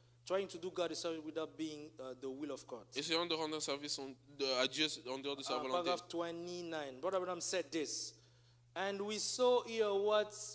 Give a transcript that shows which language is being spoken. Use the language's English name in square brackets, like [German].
[English] trying to do God's service without being the will of God. [French] essayons de rendre un service à Dieu en dehors de sa volonté. [English] Paragraph 29. Brother Branham said this, and we saw here what.